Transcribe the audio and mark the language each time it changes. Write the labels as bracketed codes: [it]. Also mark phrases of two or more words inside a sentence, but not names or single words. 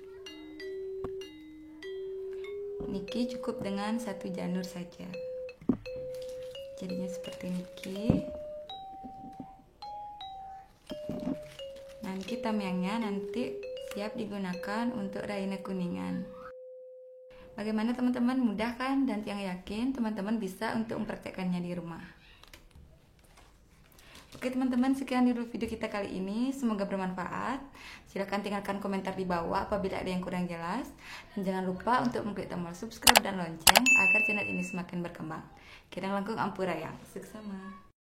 [id] Niki cukup dengan 1 janur saja, jadinya seperti Niki. Nah Niki tamyangnya nanti siap digunakan untuk Raina Kuningan. Bagaimana teman-teman, mudah kan? Dan yang yakin teman-teman bisa untuk mempraktekkannya di rumah. Oke teman-teman, sekian dulu video kita kali ini, semoga bermanfaat. Silahkan tinggalkan komentar di bawah apabila ada yang kurang jelas, dan jangan lupa untuk mengklik tombol subscribe dan lonceng agar channel ini semakin berkembang. [ban] Kirang langkung ampurayang, suksama.